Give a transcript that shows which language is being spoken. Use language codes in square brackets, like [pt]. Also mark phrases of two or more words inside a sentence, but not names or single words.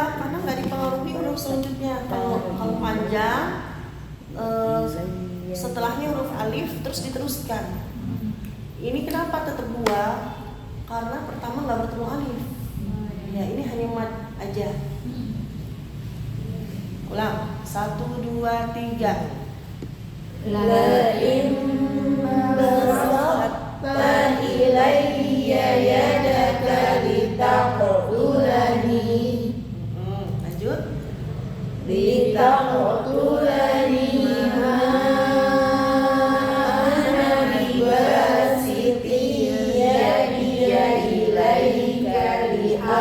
[id] Karena nggak dipengaruhi huruf selanjutnya. Kalau panjang setelahnya huruf alif terus diteruskan. Ini kenapa tetap 2? Karena pertama nggak bertemu alif. Ya ini hanya mad aja. Ulang. 1, 2, 3. [ar] لئن بسطت إلي يدك لتقتلني. [id] Lanjut. [ar] لتقتلني ما أنا بباسط يدي إليك لأقتلك.